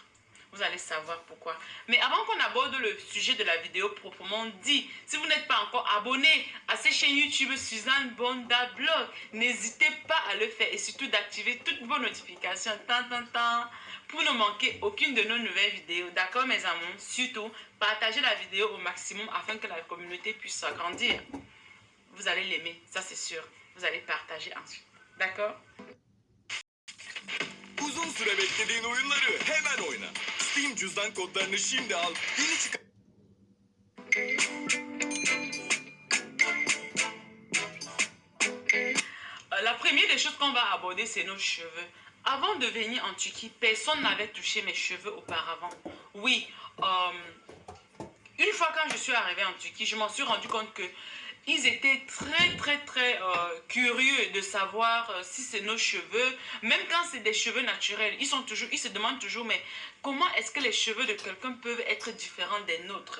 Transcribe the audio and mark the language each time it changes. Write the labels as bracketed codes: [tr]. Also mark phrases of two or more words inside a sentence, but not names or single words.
[fr] Vous allez savoir pourquoi. Mais avant qu'on aborde le sujet de la vidéo proprement dit, si vous n'êtes pas encore abonné à cette chaîne YouTube Suzanne Bonda Blog, n'hésitez pas à le faire et surtout d'activer toutes vos notifications pour ne manquer aucune de nos nouvelles vidéos. D'accord mes amours? Surtout, partagez la vidéo au maximum afin que la communauté puisse s'agrandir. Vous allez l'aimer, ça c'est sûr. Vous allez partager ensuite. D'accord? [tr] Uzun süre beklediğin oyunları hemen oyna. Steam cüzdan kodlarını şimdi al. Yeni çıkan... [fr] La première des choses qu'on va aborder, c'est nos cheveux. Avant de venir en Turquie, personne n'avait touché mes cheveux auparavant. Oui, une fois quand je suis arrivée en Turquie, je m'en suis rendu compte que ils étaient très curieux de savoir si c'est nos cheveux, même quand c'est des cheveux naturels, ils se demandent toujours, mais comment est-ce que les cheveux de quelqu'un peuvent être différents des nôtres?